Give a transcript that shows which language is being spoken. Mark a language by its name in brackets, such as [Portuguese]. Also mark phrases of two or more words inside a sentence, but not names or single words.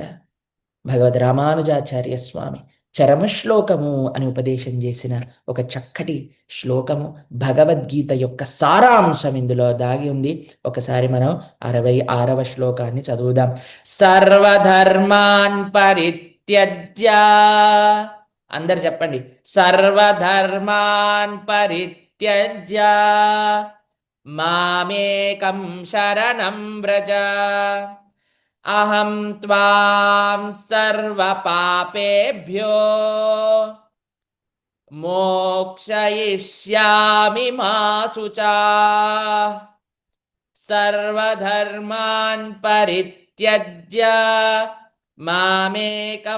[Telugu] భగవద్ రామానుజాచార్య స్వామి చరమశ్లోకము అని ఉపదేశం చేసిన ఒక చక్కటి శ్లోకము, భగవద్గీత యొక్క సారాంశం ఇందులో దాగి ఉంది. ఒకసారి మనం 66వ శ్లోకాన్ని చదువుదాం. [Sanskrit] సర్వధర్మాన్ పరిత్యజ్య, [Telugu] అందరు చెప్పండి, [Sanskrit] సర్వధర్మాన్ పరిత్యజ్య మామేకం శరణం వ్రజ అహం త్వాం సర్వపాపేభ్యో మోక్షయిష్యామి మా శుచా సర్వధర్మాన్ పరిత్యజ్య మామేకం